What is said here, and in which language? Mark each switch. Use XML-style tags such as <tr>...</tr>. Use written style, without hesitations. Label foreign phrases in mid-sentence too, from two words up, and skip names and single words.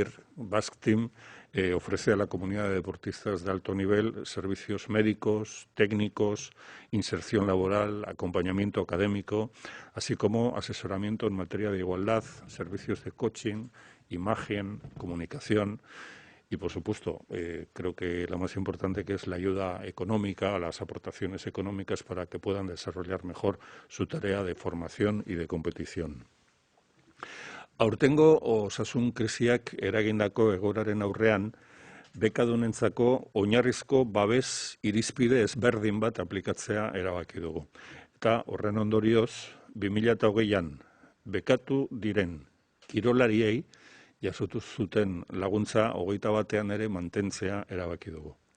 <es>Basque Team ofrece a la comunidad de deportistas de alto nivel servicios médicos, técnicos, inserción laboral, acompañamiento académico, así como asesoramiento en materia de igualdad, servicios de coaching, imagen, comunicación y, por supuesto, creo que la más importante, que es la ayuda económica, las aportaciones económicas para que puedan desarrollar mejor su tarea de formación y de competición.</es> <eu>Aurtengo osasun krisiak eragindako egoeraren aurrean, bekadunentzako oinarrizko babes irizpide ezberdin bat aplikatzea erabaki dugu. Eta horren ondorioz, 2020an bekatu diren kirolariei jasotu zuten laguntza 21ean ere mantentzea erabaki dugu.</eu>